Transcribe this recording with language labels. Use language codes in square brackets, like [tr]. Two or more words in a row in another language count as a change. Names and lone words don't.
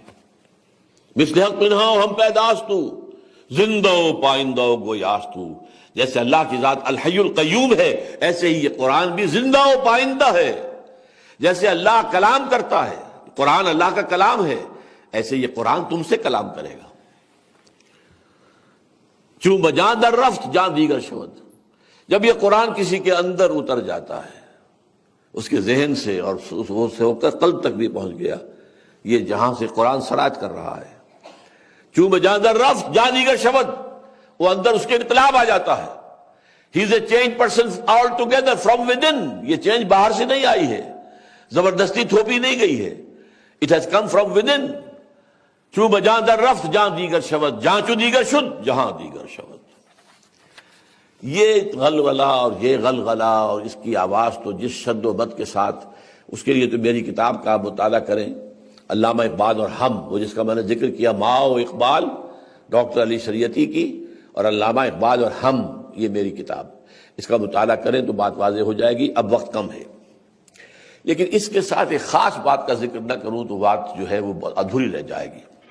[fa] مثل حق پنہاؤ ہم پیداستو، زندہ پائندہ گویاستو، [ur] جیسے اللہ کی ذات [ar] الحی القیوم [ur] ہے ایسے ہی یہ قرآن بھی زندہ و پائندہ ہے۔ جیسے اللہ کلام کرتا ہے، قرآن اللہ کا کلام ہے، ایسے یہ قرآن تم سے کلام کرے گا۔ [fa] چوں بجان در رفت جان دیگر شود، [ur] جب یہ قرآن کسی کے اندر اتر جاتا ہے، اس کے ذہن سے اور اس سے ہو کر قلب تک بھی پہنچ گیا، یہ جہاں سے قرآن سرایت کر رہا ہے۔ [fa] چوں بجان در رفت جان دیگر شود، [ur] وہ اندر اس کے انقلاب آ جاتا ہے۔ [en] He is a changed person altogether from within, [ur] یہ چینج باہر سے نہیں آئی ہے، زبردستی تھوپی نہیں گئی ہے، [en] It has come from within. [fa] چوں بجان در رفت جان دیگر شود، جہاں چوں دیگر شد جہاں دیگر شود۔ [ur] یہ غلغلہ اور یہ غلغلہ اور اس کی آواز تو جس شد و بد کے ساتھ، اس کے لیے تو میری کتاب کا مطالعہ کریں، علامہ اقبال اور ہم، وہ جس کا میں نے ذکر کیا، ماؤ اقبال ڈاکٹر علی شریعتی کی، اور علامہ اقبال اور ہم، یہ میری کتاب، اس کا مطالعہ کریں تو بات واضح ہو جائے گی۔ اب وقت کم ہے، لیکن اس کے ساتھ ایک خاص بات کا ذکر نہ کروں تو بات جو ہے وہ ادھوری رہ جائے گی۔